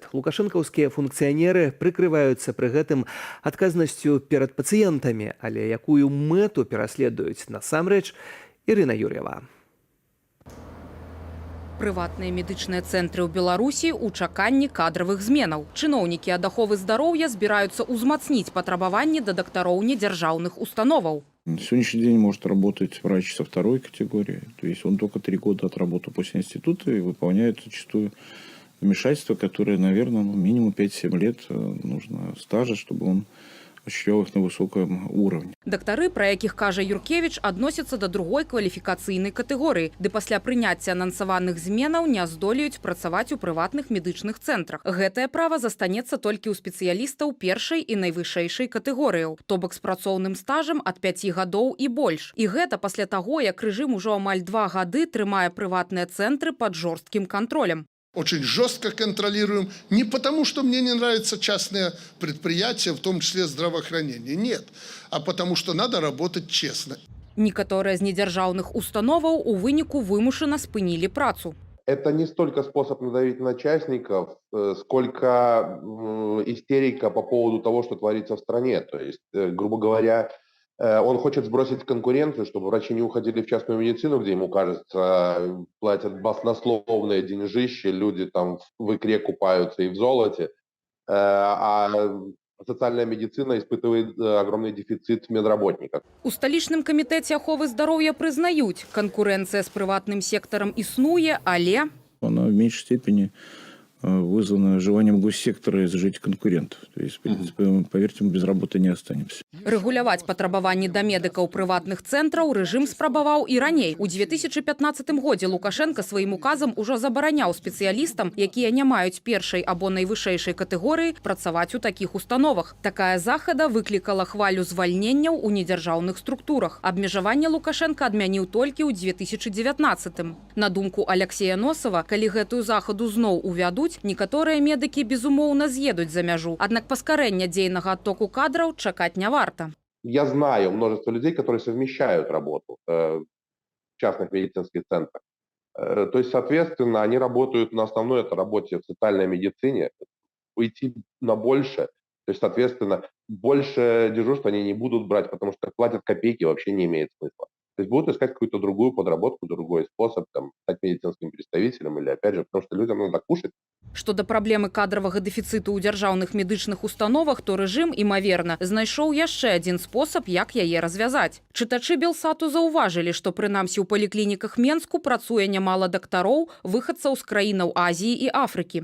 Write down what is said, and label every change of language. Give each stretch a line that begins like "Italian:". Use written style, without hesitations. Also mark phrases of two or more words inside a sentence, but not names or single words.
Belarusian: Лукашэнкаўскія функцыянеры прыкрываюцца пры гэтым адказнасцю перад пацыентамі, але якую мэту пераследуюць насамрэч, Ірына Юр'ева. Прыватныя медычныя цэнтры ў Беларусі ў чаканні кадравых зменаў. Чыноўнікі ад аховы здароўя збіраюцца ўзмацніць патрабаванні да дактароў недзяржаўных установаў.
Russian: На сегодняшний день может работать врач со второй категории. То есть он только 3 года отработал после института и выполняет зачастую вмешательства, которые, наверное, минимум 5-7 лет нужно стажа, чтобы он осуществлял их на высоком уровне.
Belarusian: Дактары, пра якіх кажа Юркевіч, адносяцца да другой кваліфікацыйнай катэгорыі, ды пасля прыняцця анансаваных зменаў не здолеюць працаваць у прыватных медычных цэнтрах. Гэтае права застанецца толькі ў спецыялістаў першай і найвышэйшай катэгорыяў, то бок з працоўным стажам ад 5 гадоў і больш. І гэта пасля таго, як рэжым ужо амаль 2 гады трымае прыватныя цэнтры пад жорсткім кантролем.
Russian: Очень жестко контролируем. Не потому, что мне не нравятся частные предприятия, в том числе здравоохранение. Нет. А потому, что надо работать честно.
Belarusian: Некаторыя з недзяржаўных установаў у выніку вымушана спынілі працу.
Russian: Это не столько способ надавить на частников, сколько истерика по поводу того, что творится в стране. То есть, грубо говоря, он хочет сбросить конкуренцию, чтобы врачи не уходили в частную медицину, где ему кажется, платят баснословные деньжища, люди там в икре купаются и в золоте, а социальная медицина испытывает огромный дефицит медработников.
Belarusian: У сталічным камітэце аховы здароўя прызнаюць, канкурэнцыя з прыватным сектарам існуе, але
Russian: Она в меньшей степени вызвано желанием госсектора изжить конкурентов. То есть, в принципе, поверьте, мы без работы не останемся.
Belarusian: рэгуляваць патрабаванні да медыкаў прыватных цэнтраў рэжым спрабаваў і раней. У 2015 годзе Лукашенко сваім указам ужо забараняў спецыялістам, якія не маюць першай або найвышэйшай катэгорыі, працаваць у такіх установах. Такая захада выклікала хвалю звальненняў у недзяржаўных структурах. Абмежаванне Лукашенко адмяніў толькі ў 2019. На думку Алексея Носова, калі гэтую захаду зноў увядуць, некаторыя медыкі безумоўна з'едуць за мяжу. Аднак паскарэння дзейнага адтоку кадраў чакаць не варта.
Russian: Я знаю множество людей, которые совмещают работу в частных медицинских центрах. То есть, соответственно, они работают на основной это работе в социальной медицине, уйти на больше. То есть, соответственно, больше дежурств они не будут брать, потому что платят копейки, вообще не имеет смысла. То есть будут искать какую-то другую подработку, другой способ, там, стать медицинским представителем или, опять же, потому что людям надо кушать.
Belarusian: Што да праблемы кадравага дэфіцыту ў дзяржаўных медычных установах, то рэжым, імаверна, знайшоў яшчэ адзін спосаб, як яе развязаць. Чытачы Белсату заўважылі, што прынамсі ў паліклініках Менску працуе нямала дактароў, выхадцаў з краінаў Азіі і Афрыкі.